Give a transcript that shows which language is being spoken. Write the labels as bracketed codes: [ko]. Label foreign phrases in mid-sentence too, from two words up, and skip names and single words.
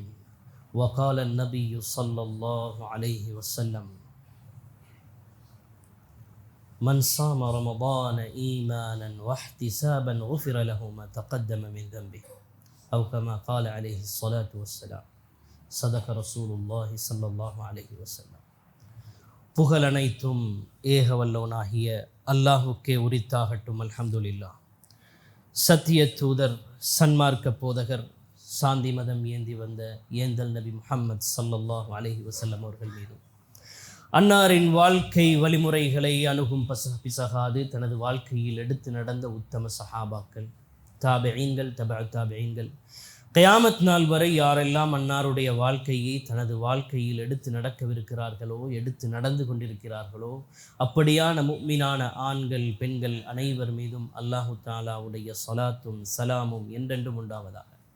[ar] وقال النبي صلى الله عليه وسلم: من صام رمضان إيمانا واحتسابا غفر له ما تقدم من ذنبه أو كما قال عليه الصلاة والسلام. صدق رسول الله صلى الله عليه وسلم. [ta] புகழ் அனைத்தும் ஏக வல்லவனாகிய அல்லாஹுக்கே உரித்தாகட்டும். [ar] الحمد لله. [ta] சத்திய தூதர், சன்மார்க்க போதகர், சாந்தி மதம் ஏந்தி வந்த ஏந்தல் நபி முஹம்மது [ar] صلى الله عليه [ta] வஸல்லம் அவர்கள் மீதும், அன்னாரின் வாழ்க்கை வழிமுறைகளை அணுகும் பிசகாது தனது வாழ்க்கையில் எடுத்து நடந்த உத்தம சஹாபாக்கள், தாபிஈன்கள், தபஅ தாபிஈன்கள், கியாமத் நாள் வரை யாரெல்லாம் அன்னாருடைய வாழ்க்கையை தனது வாழ்க்கையில் எடுத்து நடக்கவிருக்கிறார்களோ, எடுத்து நடந்து கொண்டிருக்கிறார்களோ, அப்படியான முஃமினான ஆண்கள், பெண்கள் அனைவர் மீதும் [ar] الله تعالى [ta] ஸலாத்தும் ஸலாமும் என்றென்றும் உண்டாவதாக.